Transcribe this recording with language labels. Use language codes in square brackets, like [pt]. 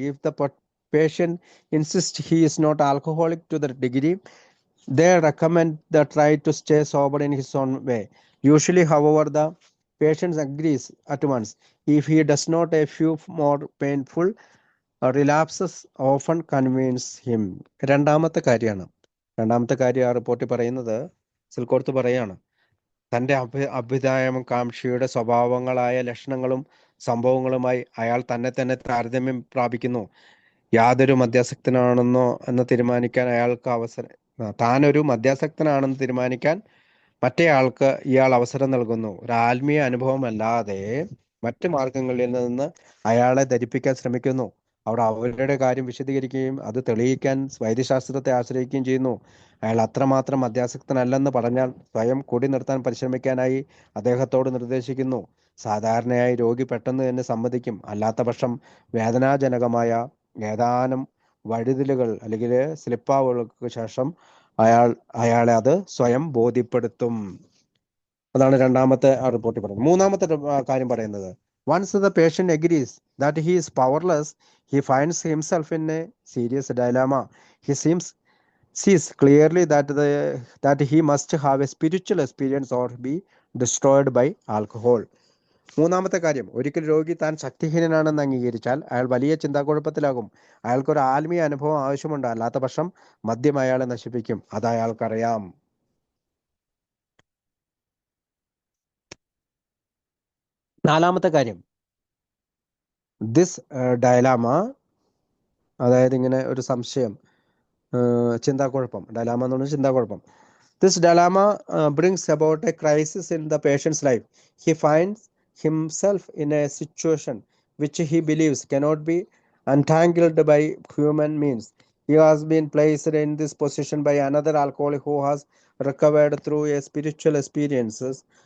[en] If the patient insists he is not alcoholic to the degree, they recommend the try to stay sober in his own way. Usually, however, the patient agrees at once. If he does not, a few more painful relapses often convince him. [ml] രണ്ടാമത്തെ കാര്യം ആ റിപ്പോർട്ടിൽ പറയുന്നത്, സിൽക്കോർത്ത് പറയാണ്, തൻ്റെ അഭ്യുദയകാംക്ഷിയുടെ സ്വഭാവങ്ങളായ ലക്ഷണങ്ങളും സംഭവങ്ങളുമായി അയാൾ തന്നെ താരതമ്യം പ്രാപിക്കുന്നു. യാതൊരു മദ്യാസക്തനാണെന്നോ എന്ന് തീരുമാനിക്കാൻ താനൊരു മദ്യാസക്തനാണെന്ന് തീരുമാനിക്കാൻ മറ്റേയാൾക്ക് ഇയാൾ അവസരം നൽകുന്നു. ഒരു ആത്മീയ അനുഭവമല്ലാതെ മറ്റു മാർഗങ്ങളിൽ നിന്ന് അയാളെ ധരിപ്പിക്കാൻ ശ്രമിക്കുന്നു. അവിടെ അവരുടെ കാര്യം വിശദീകരിക്കുകയും അത് തെളിയിക്കാൻ വൈദ്യശാസ്ത്രത്തെ ആശ്രയിക്കുകയും ചെയ്യുന്നു. അയാൾ അത്രമാത്രം മദ്യാസക്തനല്ലെന്ന് പറഞ്ഞാൽ സ്വയം കൂടി നിർത്താൻ പരിശ്രമിക്കാനായി അദ്ദേഹത്തോട് നിർദ്ദേശിക്കുന്നു. സാധാരണയായി രോഗി പെട്ടെന്ന് തന്നെ സമ്മതിക്കും. അല്ലാത്ത പക്ഷം വേദനാജനകമായ ഏതാനും വഴുതിലുകൾ അല്ലെങ്കിൽ സ്ലിപ്പാവുകൾക്ക് ശേഷം അയാളെ അത് സ്വയം ബോധ്യപ്പെടുത്തും. അതാണ് രണ്ടാമത്തെ ആ റിപ്പോർട്ടിൽ പറയുന്നത്. മൂന്നാമത്തെ കാര്യം പറയുന്നത്, [en] once the patient agrees that he is powerless, he finds himself in a serious dilemma. He sees clearly that he must have a spiritual experience or be destroyed by alcohol. [ml] മൂന്നാമത്തെ കാര്യം, ഒരിക്കൽ രോഗി താൻ ശക്തിഹീനനാണെന്ന് അംഗീകരിച്ചാൽ അയാൾ വലിയ ചിന്താക്കുഴപ്പത്തിലാകും. അയാൾക്കൊരു ആത്മീയ അനുഭവം ആവശ്യമുണ്ട്. അല്ലാത്ത പക്ഷം മദ്യം അയാളെ നശിപ്പിക്കും. അത് അയാൾക്കറിയാം. നാലാമത്തെ കാര്യം, [en] this dilemma, [ml] അതായത് ഇങ്ങനെ ഒരു സംശയം, ചിന്താക്കുഴപ്പം, ഡയലാമ എന്ന് പറഞ്ഞാൽ ചിന്താക്കുഴപ്പം. [en] This dilemma brings about a crisis in the patient's life. He finds himself in a situation which he believes cannot be untangled by human means. He has been placed in this position by another alcoholic who has recovered through a spiritual experiences.